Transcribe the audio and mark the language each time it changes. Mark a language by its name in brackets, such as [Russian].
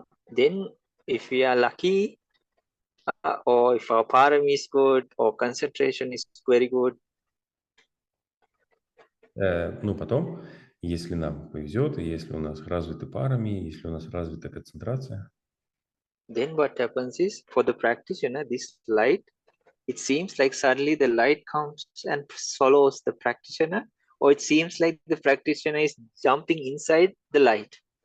[English] Then, if we are lucky, or if our parami is good, or concentration is very good, [Russian] Ну, потом, если нам повезет, и если у нас развиты парами, если у нас развита концентрация, [English] then what happens is, for the practitioner, this light, it seems like suddenly the light comes and follows the practitioner, or it seems like the practitioner is jumping inside the light.